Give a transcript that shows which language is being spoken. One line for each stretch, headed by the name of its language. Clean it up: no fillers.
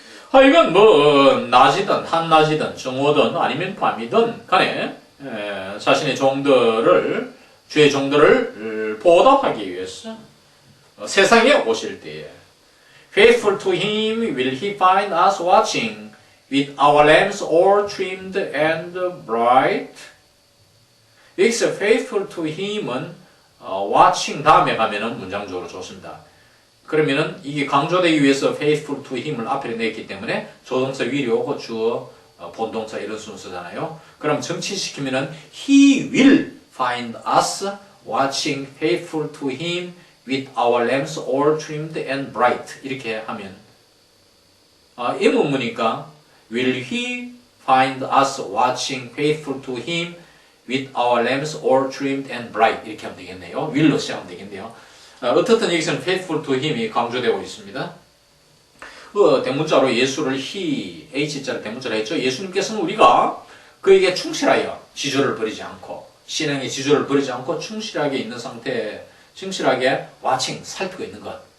Korean: 하여간 뭐 낮이든 한낮이든 정오든 아니면 밤이든 간에 자신의 종들을 주의 종들을 보답하기 위해서 세상에 오실 때에
English: Faithful to him will he find us watching with our lamps all trimmed and bright.
Korean: 여기서
English: faithful to him
Korean: 은 watching 다음에 가면은 문장적으로 좋습니다. 그러면은 이게 강조되기 위해서
English: faithful to him
Korean: 을 앞에 냈기 때문에 조동사 will이 오고 주어 본동사 이런 순서잖아요. 그럼 정치시키면은
English: he will find us watching faithful to him with our lamps all trimmed and bright
Korean: 이렇게 하면 이 문문이니까
English: will he find us watching faithful to him with our lamps all trimmed and bright
Korean: 이렇게 하면 되겠네요. will로 시작하면 되겠네요. 어떻든 여기서는
English: faithful to him
Korean: 이 강조되고 있습니다. 대문자로 예수를 he, h자로 대문자로 했죠. 예수님께서는 우리가 그에게 충실하여 지조를 버리지 않고 신앙의 지조를 버리지 않고 충실하게 있는 상태에 충실하게 watching, 살피고 있는 것.